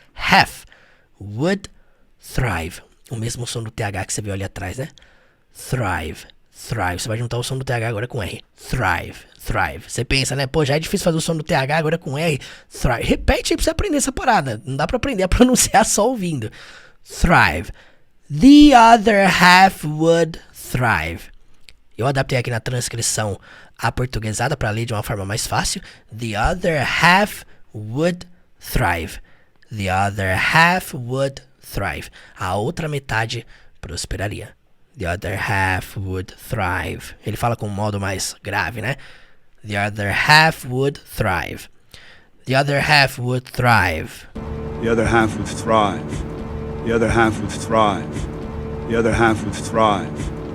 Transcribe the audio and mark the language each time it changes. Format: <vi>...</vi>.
<en>Half would thrive.</en> <pt>O mesmo som do TH que você viu ali atrás, né? Thrive. Você vai juntar o som do TH agora com R. Thrive. Você pensa, né? Pô, já é difícil fazer o som do TH agora com R. Thrive. Repete aí pra você aprender essa parada. Não dá pra aprender a pronunciar só ouvindo.</pt> <en>Thrive. The other half would thrive.</en> <pt>Eu adaptei aqui na transcrição a portuguesada para ler de uma forma mais fácil.</pt> <en>The other half would thrive. The other half would thrive.</en> <pt>A outra metade prosperaria.</pt> <en>The other half would thrive.</en> <pt>Ele fala com um modo mais grave, né?</pt> <en>The other half would thrive. The other half would thrive. The other half would thrive. The other half would thrive. The other half would thrive.</en>